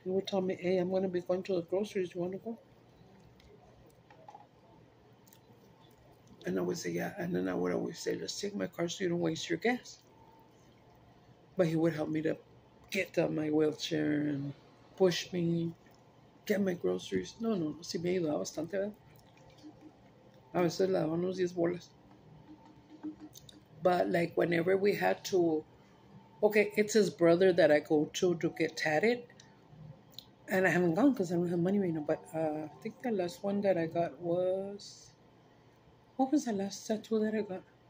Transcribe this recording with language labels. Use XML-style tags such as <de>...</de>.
<en>He would tell me, hey, I'm going to be going to the groceries. You want to go? And I would say, yeah. And then I would always say, let's take my car so you don't waste your gas. But he would help me to get on my wheelchair and push me, get my groceries.</en> <es>No, sí me ayudaba bastante, ¿verdad? A veces le daba unos 10 bolas.</es> <en>But like whenever we had to, okay, it's his brother that I go to get tatted. And I haven't gone because I don't have money right now. But I think the last one that I got was, what was the last tattoo that I got?</en>